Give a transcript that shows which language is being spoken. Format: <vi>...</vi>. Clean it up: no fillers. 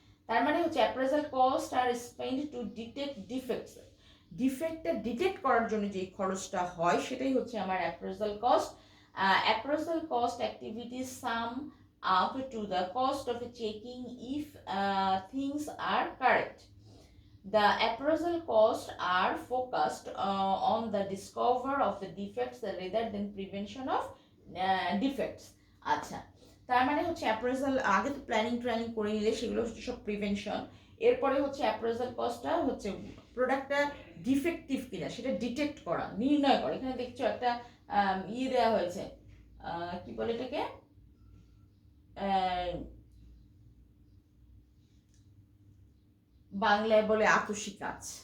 <bn>তার মানে হচ্ছে appraisal cost আর spent to detect ডিফেক্টটা detect করার জন্য যে খরচটা হয় সেটাই হচ্ছে আমার appraisal cost.</bn> <en>Appraisal cost activities sum up to the cost of checking if things are correct. The appraisal costs are focused on the discover of the defects rather than prevention of defects।</en> <bn>আচ্ছা, তার মানে হচ্ছে appraisal আগে তো planning করে নিলে সেগুলো হচ্ছে সব প্রিভেনশন। এরপরে হচ্ছে অ্যাপ্রেজাল কস্টটা হচ্ছে প্রোডাক্টটা ডিফেক্টিভ কিনা সেটা ডিটেক্ট করা, নির্ণয় করা। এখানে দেখছো একটা দেওয়া হয়েছে, কি বলে এটাকে, বাংলায় বলে আতসী কাজ,</bn>